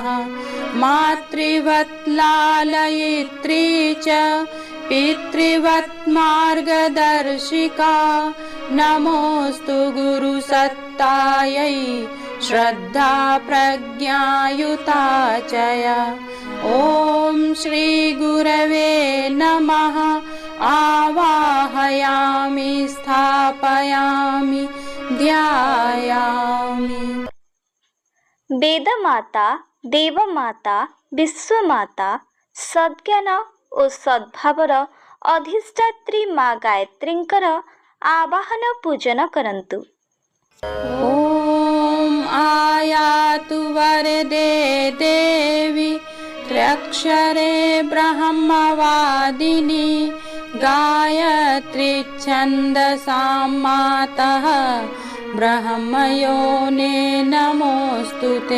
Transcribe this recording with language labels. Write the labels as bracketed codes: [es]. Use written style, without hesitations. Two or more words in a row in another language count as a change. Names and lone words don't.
[sa] मातृवत् लालयित्री च पितृवत् मार्गदर्शिका नमोऽस्तु गुरुसत्तायै श्रद्धा प्रज्ञायुता च या। ॐ श्रीगुरवे नमः। आवाहयामि स्थापयामि ध्यायामि। [or] ବେଦମାତା ଦେବମାତା ବିଶ୍ୱମାତା ସଦ୍ଜ୍ଞାନ ଓ ସଦ୍ଭାବର ଅଧିଷ୍ଠାତ୍ରୀ ମା ଗାୟତ୍ରୀଙ୍କର ଆବାହନ ପୂଜନ କରନ୍ତୁ। [sa] ॐ आयातु वरदे देवी त्र्यक्षरे ब्रह्मवादिनी गायत्री छन्दसां मातः ब्रह्मयोने नमोऽस्तु ते।